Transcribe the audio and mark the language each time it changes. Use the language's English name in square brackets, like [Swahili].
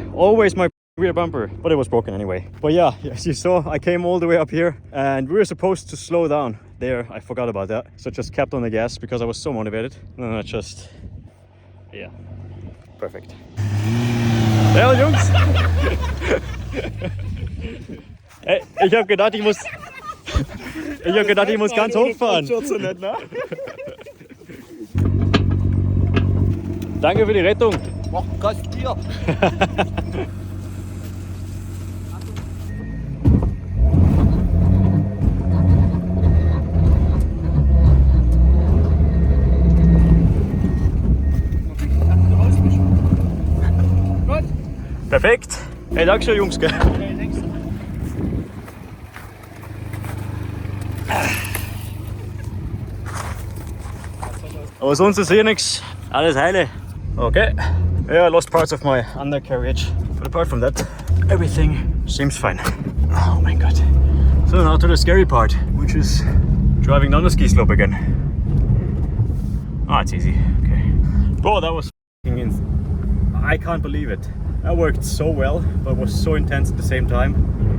[English] Always my rear bumper, but it was broken anyway. But yeah, as you saw, I came all the way up here and we were supposed to slow down there. I forgot about that. So I just kept on the gas because I was so motivated. And then I just, yeah, perfect. [German] Ja, Jungs. Ey, ich hab gedacht, ich muss ganz hochfahren. Danke für die Rettung. Mach Gast dir. Perfekt. Hey, danke schön, Jungs. Gell? Aber sonst ist hier nichts. Alles heile. Okay. [English] Yeah, I lost parts of my undercarriage. But apart from that, everything seems fine. Oh my god. So now to the scary part, which is driving down the ski slope again. Ah, it's easy. Okay. Bro, that was I can't believe it. That worked so well, but was so intense at the same time.